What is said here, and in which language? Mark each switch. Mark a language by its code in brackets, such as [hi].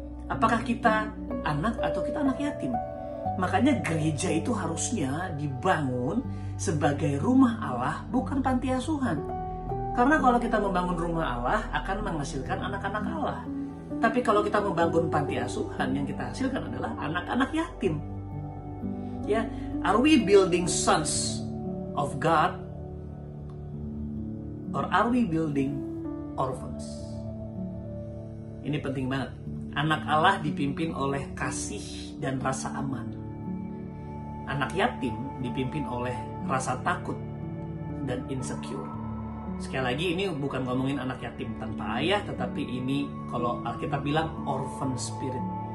[id] Apakah kita anak atau kita anak yatim? Makanya gereja itu harusnya dibangun sebagai rumah Allah, bukan panti asuhan. Karena kalau kita membangun rumah Allah akan menghasilkan anak-anak Allah. Tapi kalau kita membangun panti asuhan, yang kita hasilkan adalah anak-anak yatim. [en] Ya, are we building sons of God or are we building orphans? [id] Ini penting banget. Anak Allah dipimpin oleh kasih dan rasa aman. Anak yatim dipimpin oleh rasa takut dan insecure. Sekali lagi, ini bukan ngomongin anak yatim tanpa ayah, tetapi ini kalau Alkitab bilang orphan spirit.